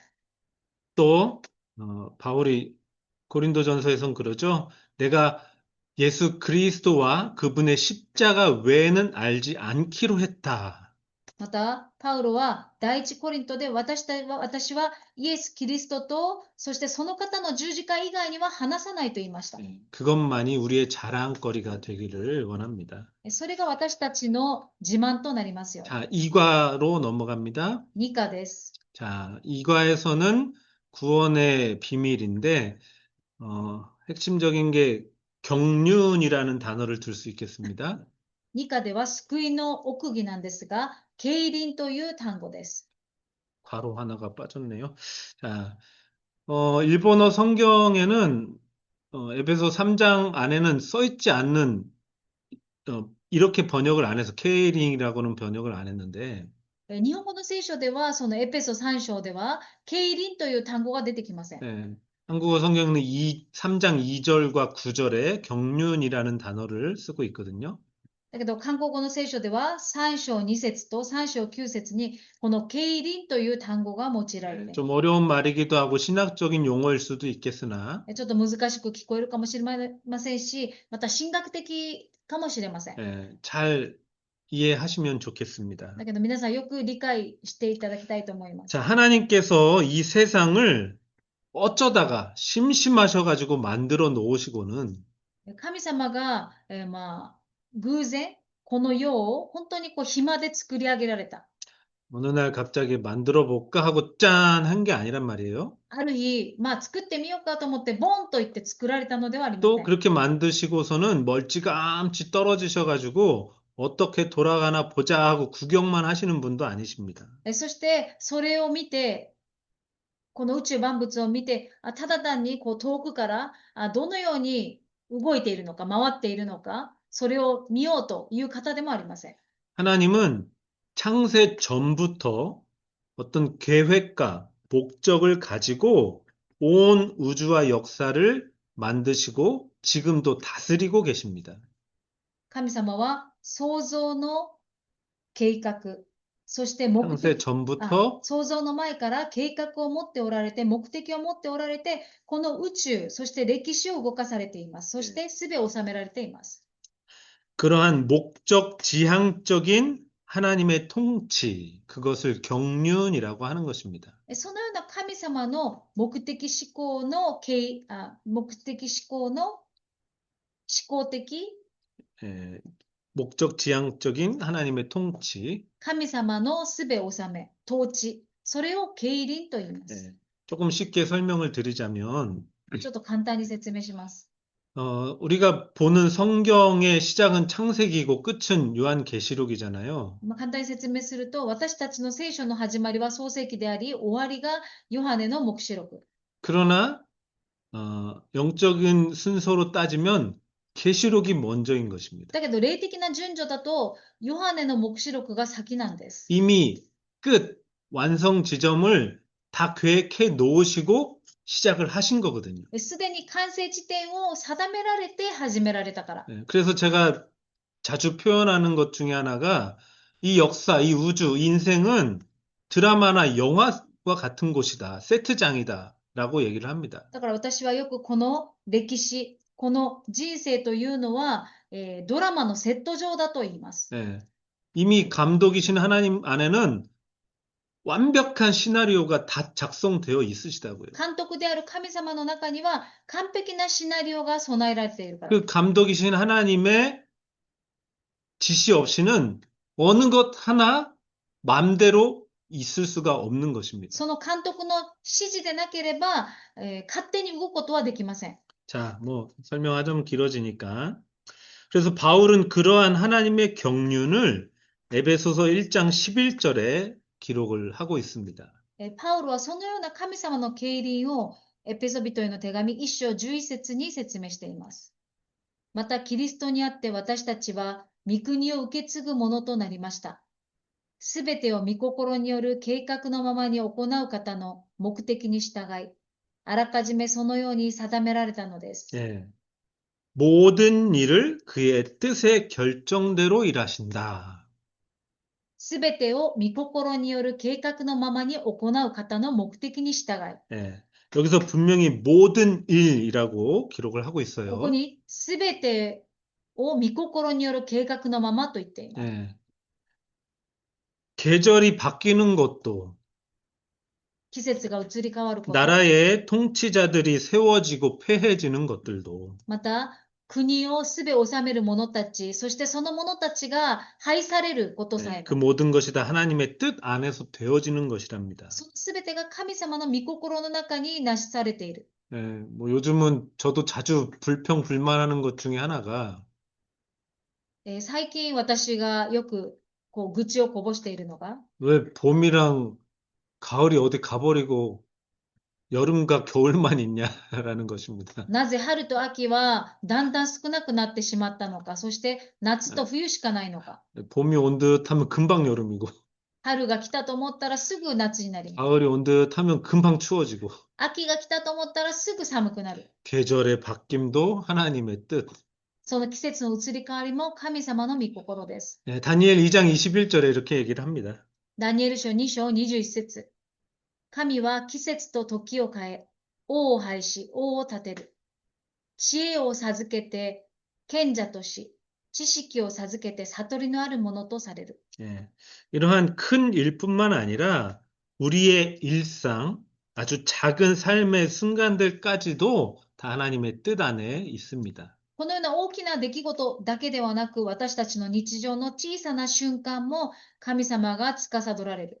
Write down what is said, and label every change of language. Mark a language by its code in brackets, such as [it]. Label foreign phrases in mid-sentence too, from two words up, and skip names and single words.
[ko] 또 바울이 고린도전서에선 그러죠. 내가 예수 그리스도와 그분의 십자가 외에는 알지 않기로 했다. [ja] また、パウロは第一コリントで私はイエス・キリストと、そしてその方の十字架以外には話さないと言いました。 [ko] 예, 그것만이 우리의 자랑거리가 되기를 원합니다. [ja] それが私たちの自慢となりますように。 [ko] 자, 2과로 넘어갑니다. [ja] 2 課です。 [ko] 자, 2과에서는 구원의 비밀인데, 핵심적인 게 경륜이라는 단어를 들 수 있겠습니다. [ja] 2 課では救いの奥義なんですが、経輪という単語です。 [ko] 괄호 하나가 빠졌네요. 자, 일본어 성경에는 에베소 3장 안에는 써 있지 않는 이렇게 번역을 안 해서 케이링이라고는 번역을 안 했는데 [ja] 日本語の聖書では、そのエペソ3章では、経輪という単語が出てきません。 [ko] 예, 한국어 성경은 3장 2절과 9절에 경륜이라는 단어를 쓰고 있거든요. [ja] だけど、韓国語の聖書では、3章2節と3章9節に、この経輪という単語が用いられています。 [ko] 좀 어려운 말이기도 하고 신학적인 용어일 수도 있겠으나 [ja] ちょっと難しく聞こえるかもしれませんし、また神学的かもしれません。 [ko] 잘 이해하시면 좋겠습니다. [ja] だけど皆さんよく理解していただきたいと思います。 [ko] 자, 하나님께서 이 세상을 어쩌다가 심심하셔가지고 만들어 놓으시고는 [ja] 神様が、偶然、この世を本当に暇で作り上げられた。 [ko] 어느 날 갑자기 만들어 볼까 하고 짠 한 게 아니란 말이에요. [ja] ある日、作ってみようかと思って、ボンと言って作られたのではありませ [ko] 또 [ja] ん。 [ko] 그렇게 만드시고서는 멀찌감치 떨어지셔가지고 어떻게 돌아가나 보자 하고 구경만 하시는 분도 아니십니다. [ja] そして、それを見て、この宇宙万物を見て、ただ単に遠くからどのように動いているのか、回っているのか、それを見ようという方でもありません。 [ko] 하나님은 창세 전부터 어떤 계획과 목적을 가지고 온 우주와 역사를 만드시고 지금도 다스리고 계십니다. [ja] 神様は創造の計画、そして目 [ko] 창세 [ja] 的、 [ko] 전부터 [ja] 創造の前から計画を持っておられて、目的を持っておられて、この宇宙、そして歴史を動かされています。そして全を収められています。 [ko] 그러한 목적 지향적인 하나님의 통치, 그것을 경륜이라고 하는 것입니다. [ja] そのような神様の目的思考の目的思考の思考的 [ko] 목적 지향적인 하나님의 통치. [ja] 神様のすべを治め、統治、それを経輪と言います。 [ko] 조금 쉽게 설명을 드리자면 [ja] ちょっと簡単に説明します。 [ko] 우리가 보는 성경의 시작은 창세기고 끝은 요한계시록이잖아요. [ja] 簡単に説明すると、私たちの聖書の始まりは創世記であり、終わりがヨハネの黙示録。 [ko] 그러나 영적인 순서로 따지면 계시록이 먼저인 것입니다. [ja] だけど、霊的な順序だと、ヨハネの黙示録が先なんです。 [ko] 이미 끝 완성 지점을 다 계획해 놓으시고 시작을 하신 거거든요. [ja] すでに完成地点を定められて始められたから。 [ko] 그래서 제가 자주 표현하는 것 중에 하나가 이 역사, 이 우주, 인생은 드라마나 영화와 같은 곳이다. 세트장이다. 라고 얘기를 합니다. [ja] だから私はよくこの歴史、この人生というのは、ドラマのセット上だと言います。 [ko] 이미 감독이신 하나님 안에는 완벽한 시나리오가 다 작성되어 있으시다고요. [ja] 監督である神様の中には完璧なシナリオが備えられているから。 [ko] 그 감독이신 하나님의 지시 없이는 어느 것 하나 맘대로 있을 수가 없는 것입니다. [ja] その監督の指示でなければ、勝手に動くことはできません。 [ko] 자, 설명하자면 길어지니까. 그래서 바울은 그러한 하나님의 경륜을 에베소서 1장 11절에 기록을 하고 있습니다. [ja] パウロはそのような神様の経輪をエペソビトへの手紙1章11節に説明しています。また、キリストにあって私たちは御国を受け継ぐものとなりました。すべてを御心による計画のままに行う方の目的に従い、あらかじめそのように定められたのです。 [ko] 모든 일을 그의 뜻의 결정대로 일하신다. [ja] すべてを御心による計画のままに行う方の目的に従い。 [ko] 여기서 분명히 모든 일이라고 기록을 하고 [ja] ここ [ko] 있어요. [ja] にすべてを御心による計画のままと言っています。 [ko] 계절이 바뀌는 것도 [ja] 季節が移り変わること、 [ko] 나라의 통치자들이 세워지고 패해지는 것들도 [ja] また、国をすべ治める者たち、そしてその者たちが廃されることさえ [ko] 그 [ja] も、 [ko] 모든 것이 다 하나님의 뜻 안에서 되어지는 것이랍니다. [ja] そのすべてが神様の御心の中になしされている。 [ko] 뭐 요즘은 저도 자주 불평불만하는 것 중에 하나가 [ja] 最近私がよく愚痴をこぼしているのが、 [ko] 왜 봄이랑 가을이 어디 가버리고 여름과 겨울만 있냐라는 것입니다. [ja] なぜ春と秋はだんだん少なくなってしまったのか、そして夏と冬しかないのか。 [ko] 봄이 온 듯 하면 금방 여름이고 [ja] 春が来たと思ったらすぐ夏になります。 [ko] 가을이 온 듯 하면 금방 추워지고 [ja] 秋が来たと思ったらすぐ寒くなる。 [ko] 계절의 바뀜도 하나님의 뜻. [ja] その季節の移り変わりも神様の御心です。 [ko] 다니엘 2장 21절에 이렇게 얘기를 합니다. [ja] ダニエル書2章21節。神は季節と時を変え、王を廃し、王を立てる。知恵を授けて賢者とし、知識を授けて悟りのあるものとされる。 [ko] 이러한 큰 일뿐만 아니라 우리의 일상, 아주 작은 삶의 순간들까지도 다 하나님의 뜻 안에 있습니다. [ja] このような大きな出来事だけではなく、私たちの日常の小さな瞬間も神様が司られる。